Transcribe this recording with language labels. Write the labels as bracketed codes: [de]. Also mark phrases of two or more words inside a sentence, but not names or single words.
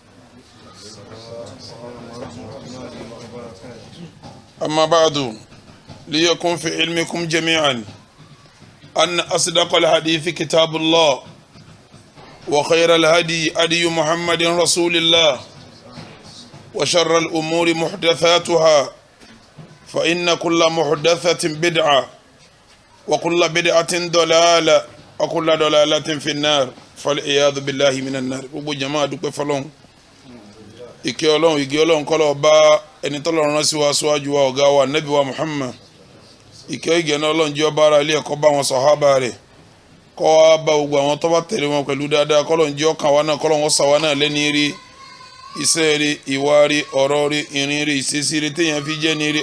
[ar] أما بعد، ليكن في علمكم جميعا أن أصدق الحديث كتاب الله، وخير الهدي هدي محمد رسول الله، وشر الأمور محدثاتها، فإن كل محدثة بدعة، وكل بدعة ضلالة، وكل ضلالة في النار، فالعياذ بالله من النار. [yo] gbogbo jama dúpẹ́ fọ́lọ́run, ìkẹ́ Ọlọ́run ìgẹ́ Ọlọ́run kó lọ bá ẹni t'Ọlọ́run rán sí wa síwájú wa ọ̀gá wa Nábì wa Muhammad. ìkẹ́ ìgẹ́ náà Ọlọ́run jẹ́ ọba ara ilé ẹ̀kọ́ bá wọn sàhábà rẹ̀, kó wá bá gbogbo àwọn tó bá tẹ̀lé wọn pẹ̀lú dáadáa. k'Ọlọ́run jẹ́ ọkàn wa náà, k'Ọlọ́run ṣà wa náà lẹ́ni rí, iṣẹ́ rí, ìwà rí, ọ̀rọ̀ rí, ìrìn rí, ìṣesí rí téèyàn fi jẹ́ ní rí.